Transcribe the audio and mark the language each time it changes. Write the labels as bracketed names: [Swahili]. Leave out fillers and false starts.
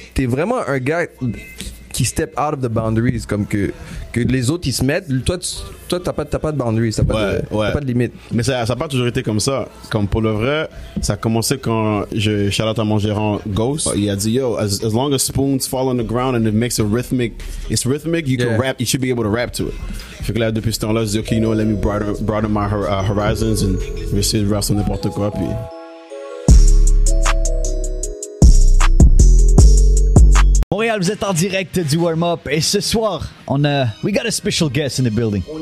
[French] t'es vraiment un gars qui [English] step out of the boundaries, [French] comme que les autres ils se mettent. Toi t'as pas de boundaries, t'as pas de limite. Mais ça a pas toujours été comme ça. Comme pour le vrai, ça a commencé quand je shout out à mon gérant Ghost. [English] Il a dit yo, as long as spoons fall on the ground and it makes it's rhythmic, you can rap, you should be able to rap to it. [French] Fait que là depuis ce temps-là, je dis ok, you know, [English] let me broaden my horizons and [French] je vais essayer de rap sur n'importe quoi puis. Montréal, vous êtes en direct du warm-up et ce soir, [English] we got a special guest in the building.